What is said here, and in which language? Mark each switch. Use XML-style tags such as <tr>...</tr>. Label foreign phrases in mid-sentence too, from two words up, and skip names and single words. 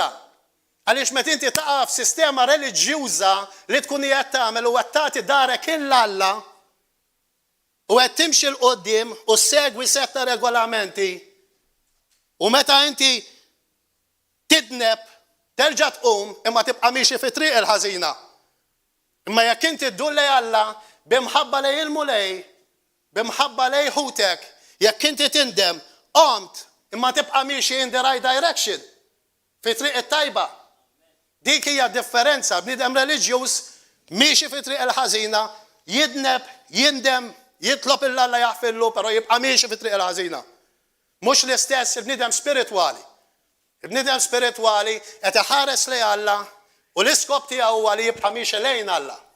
<mt>Għaliex meta inti taqa' f'sistema reliġjuża li tkun qiegħed tagħmel u qed tagħti darek il-Alla u qed timxi l-qudiem u segwi setta regolamenti u meta inti tidneb terġa' tqum imma tibqa' mixi fi triq il-ħażina. Imma jekk inti ddur lejn Alla b'imħabba lejn il-mulej, b'imħabba lejn ħutek, jekk inti tindem, qomt imma tibqa' mixi</mt> <en>in the right direction</en> <mt>fi triq it-tajba. Dik hija differenza bniedem reliġjuż miexi fi triq il-ħażina, jidneb, jindem, jitlob il-Alla jaħfillu, però jibqa' miexi fi triq il-ħażina. Mhux l-istess il-bniedem spiritwali. Il-bniedem spiritwali qed iħares lejn Alla u l-iskop tiegħu huwa li jibqa' miexi lejn Alla.</mt>